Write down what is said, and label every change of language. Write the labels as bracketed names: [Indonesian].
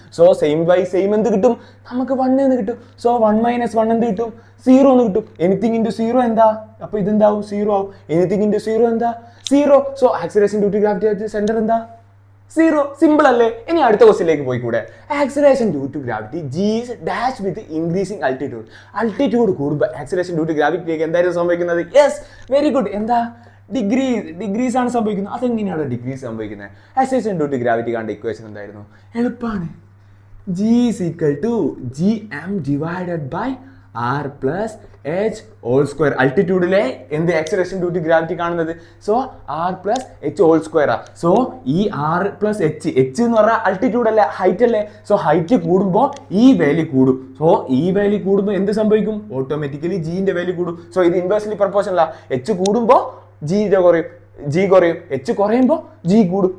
[English] so same by same [Malayalam] എന്ത് കിട്ടും? നമുക്ക് 1 എന്ന് കിട്ടും. സോ 1 - 1 എന്ത് കിട്ടും? 0 എന്ന് കിട്ടും. [English] anything into 0 [Malayalam] എന്താ? അപ്പോൾ ഇതെന്താവും? 0 ആവും. എനിത്തിങ് ഇൻറ്റു 0 എന്താ? 0. So acceleration due to gravity centre എന്താ? 0. സിമ്പിൾ അല്ലേ? ഇനി അടുത്ത ക്വസ്റ്റ്യനിലേക്ക് പോയിക്കൂടെ. [English] Acceleration due to gravity G is dash with increasing altitude. [Malayalam] Altitude കൂടുമ്പോൾ ആക്സിലറേഷൻ ഡ്യൂ ടു ഗ്രാവിറ്റിയിലേക്ക് എന്തായിരുന്നു സംഭവിക്കുന്നത്? [English] Yes, very good. [Malayalam] എന്താ? ഡിഗ്രീസ് ആണ് സംഭവിക്കുന്നത്. അതെങ്ങനെയാണ് ഡിഗ്രീസ് സംഭവിക്കുന്നത്? ആക്സിലറേഷൻ ഡ്യൂ ടു ഗ്രാവിറ്റി കണ്ട ഇക്വേഷൻ എന്തായിരുന്നു? എളുപ്പമാണ്. [English] G is equal to gm divided by r plus h whole square. [Malayalam] അൾട്ടിറ്റ്യൂഡിലെ എന്ത് ആക്സിലറേഷൻ ഡ്യൂ ടു ഗ്രാവിറ്റി കാണുന്നത്? [English] So r plus h whole square ആ. [Malayalam] സോ ഈ r plus h എന്ന് പറഞ്ഞാൽ അൾട്ടിറ്റ്യൂഡ് അല്ലേ, ഹൈറ്റ് അല്ലേ. സോ ഹൈറ്റ് കൂടുമ്പോൾ ഈ വാല്യൂ കൂടും. സോ ഈ വാല്യൂ കൂടുമ്പോൾ എന്ത് സംഭവിക്കും? ഓട്ടോമാറ്റിക്കലി ജിന്റെ വാല്യൂ കൂടും. സോ ഇത് ഇൻവേഴ്സ്ലി പ്രൊപ്പോർഷണൽ ആ. h കൂടുമ്പോൾ ജി കുറയും, h കുറയുമ്പോൾ ജി കൂടും.